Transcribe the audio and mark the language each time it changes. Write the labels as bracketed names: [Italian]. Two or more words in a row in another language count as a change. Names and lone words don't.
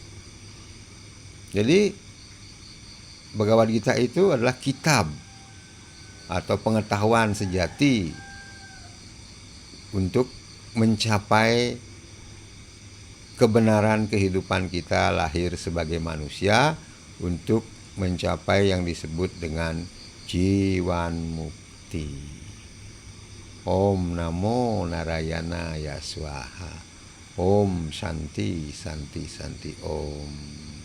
[Indonesian] Jadi Bhagavad Gita itu adalah kitab atau pengetahuan sejati untuk mencapai kebenaran kehidupan kita lahir sebagai manusia, untuk mencapai yang disebut dengan [Sanskrit] jiwan mukti. Om Namo Narayana Swaha. Om Shanti Santi Santi Om.